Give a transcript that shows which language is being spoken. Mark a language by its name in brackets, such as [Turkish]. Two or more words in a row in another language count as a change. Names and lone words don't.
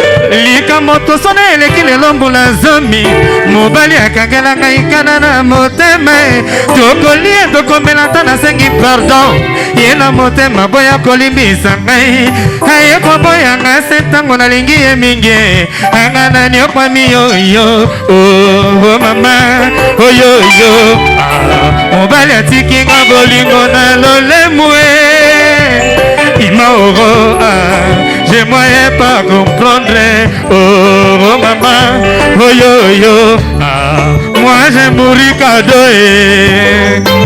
[Lingala] Likambo tosone eleki lelo mbula zomi, mobali akangela ngai kana na motema, tokolia tokomela ta nasengi pardon, ye na motema boya kolimbisa ngai, aye koboyanga se ntango nalingi ye mingi, anga nani okwami yo yo, oh, oh mama, oh yo yo, ah, mobali atiki nga bolingo na lolemu, eh, ima oro, [French] ah, je moyen pas comprendre, oh, oh maman, oh yo yo, ah, moi j'ai mouru cadeau, eh.